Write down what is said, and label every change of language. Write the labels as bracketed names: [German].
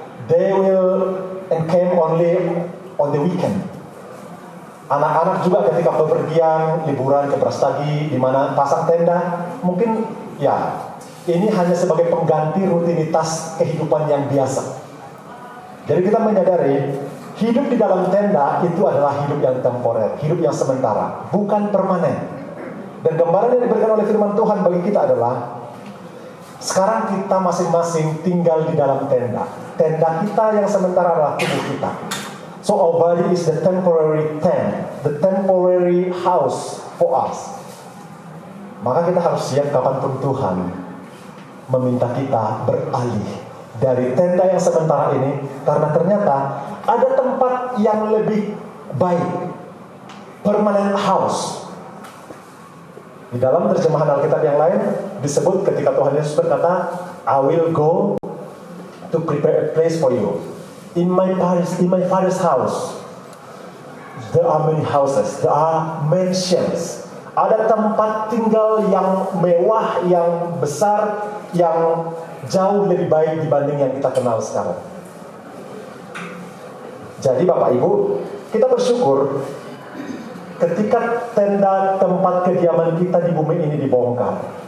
[English] They will encamp only on the weekend. [Indonesian] Anak-anak juga ketika bepergian liburan ke Brastagi, di mana pasang tenda, mungkin ya ini hanya sebagai pengganti rutinitas kehidupan yang biasa. Jadi kita menyadari hidup di dalam tenda itu adalah hidup yang temporer, hidup yang sementara, bukan permanen. Dan gambaran yang diberikan oleh firman Tuhan bagi kita adalah sekarang kita masing-masing tinggal di dalam tenda. Tenda kita yang sementara adalah tubuh kita. [English] So our body is the temporary tent, the temporary house for us. [Indonesian] Maka kita harus siap kapanpun Tuhan meminta kita beralih dari tenda yang sementara ini, karena ternyata ada tempat yang lebih baik, permanent house. Di dalam terjemahan Alkitab yang lain disebut ketika Tuhan Yesus berkata, [English] I will go to prepare a place for you. In my father's house, there are many houses, there are mansions. [Indonesian] Ada tempat tinggal yang mewah, yang besar, yang jauh lebih baik dibanding yang kita kenal sekarang. Jadi Bapak Ibu, kita bersyukur ketika tenda tempat kediaman kita di bumi ini dibongkar.